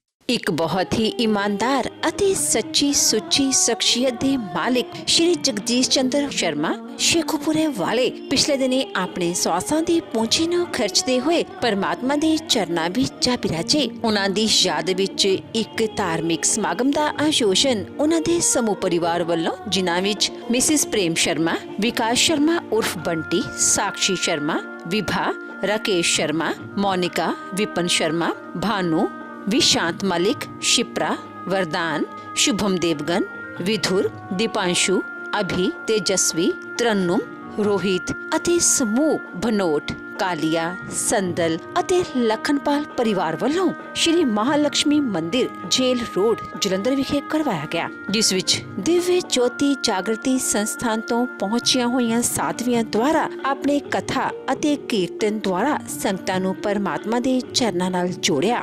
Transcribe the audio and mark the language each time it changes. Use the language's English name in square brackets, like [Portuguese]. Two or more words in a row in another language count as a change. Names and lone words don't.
[Punjabi] ਇੱਕ ਬਹੁਤ ਹੀ ਇਮਾਨਦਾਰ ਅਤੇ ਸੱਚੀ ਸੁੱਚੀ ਸ਼ਖਸੀਅਤ ਦੇ ਮਾਲਿਕ ਸ਼੍ਰੀ ਜਗਦੀਸ਼ ਚੰਦਰ ਸ਼ਰਮਾ ਸ਼ੇਖੂਪੁਰੇ ਵਾਲੇ ਪਿਛਲੇ ਦਿਨੀ ਆਪਣੇ ਸਵਾਸਾਂ ਦੀ ਪੂੰਜੀ ਨੂੰ ਖਰਚਦੇ ਹੋਏ ਪਰਮਾਤਮਾ ਦੇ ਚਰਨਾਂ ਵਿੱਚ ਜਾ ਬਿਰਾਜੇ। ਉਹਨਾਂ ਦੀ ਯਾਦ ਵਿੱਚ ਇੱਕ ਧਾਰਮਿਕ ਸਮਾਗਮ ਦਾ ਆਯੋਜਨ ਉਹਨਾਂ ਦੇ ਸਮੂਹ ਪਰਿਵਾਰ ਵੱਲੋਂ, ਜਿਨ੍ਹਾਂ ਵਿੱਚ ਮਿਸਿਸ ਪ੍ਰੇਮ ਸ਼ਰਮਾ, ਵਿਕਾਸ ਸ਼ਰਮਾ ਉਰਫ ਬੰਟੀ, ਸਾਕਸ਼ੀ ਸ਼ਰਮਾ, विभा, राकेश शर्मा, मोनिका, विपन शर्मा, भानु, विशांत मलिक, शिप्रा, वरदान, शुभम देवगन, विधुर, दीपांशु, अभि, तेजस्वी, तरन्नुम, रोहित ਅਤੇ ਸਮੂਹ ਭਨੋਟ, ਕਾਲੀਆ, ਸੰਦਲ ਅਤੇ ਲਖਨਪਾਲ ਪਰਿਵਾਰ ਵੱਲੋਂ ਸ਼੍ਰੀ ਮਹਾਲਕਸ਼ਮੀ ਮੰਦਿਰ, ਜੇਲ ਰੋਡ, ਜਲੰਧਰ ਵਿਖੇ ਕਰਵਾਇਆ ਗਿਆ, ਜਿਸ ਵਿੱਚ ਦਿਵਯ ਜੋਤੀ ਜਾਗਰਤੀ ਸੰਸਥਾਨ ਤੋਂ ਪਹੁੰਚੀਆਂ ਹੋਈਆਂ ਸਾਧਵੀਆਂ ਦੁਆਰਾ ਆਪਣੇ ਕਥਾ ਅਤੇ ਕੀਰਤਨ ਦੁਆਰਾ ਸੰਗਤਾਂ ਨੂੰ ਪਰਮਾਤਮਾ ਦੇ ਚਰਨਾਂ ਨਾਲ ਜੋੜਿਆ।